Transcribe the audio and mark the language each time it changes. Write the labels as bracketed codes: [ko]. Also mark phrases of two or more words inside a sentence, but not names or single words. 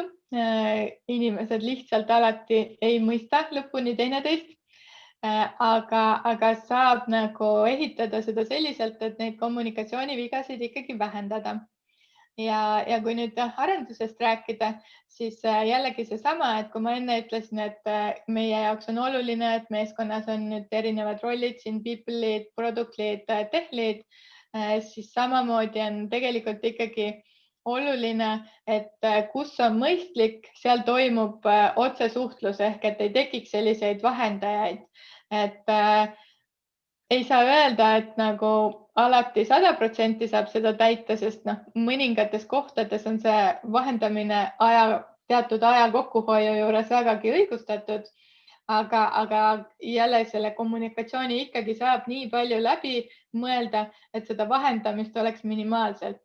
[et] Inimesed lihtsalt alati ei mõista lõpuni teineteist, aga saab nagu ehitada seda selliselt, et neid kommunikatsioonivigasid ikkagi vähendada. Ja kui nüüd arendusest rääkida, siis jällegi seesama, et kui ma enne ütlesin, et meie jaoks on oluline, et meeskonnas on nüüd erinevad rollid, siin [en] people lead, product lead, tech lead, [et] siis samamoodi on tegelikult ikkagi oluline, et kus on mõistlik, seal toimub otsesuhtlus ehk et ei tekiks selliseid vahendajaid. Et ei saa öelda, et nagu alati 100% saab seda täita, sest mõningates kohtades on see vahendamine teatud aja kokkuhoiu juures vägagi õigustatud, aga jälle selle kommunikatsiooni ikkagi saab nii palju läbi mõelda, et seda vahendamist oleks minimaalselt.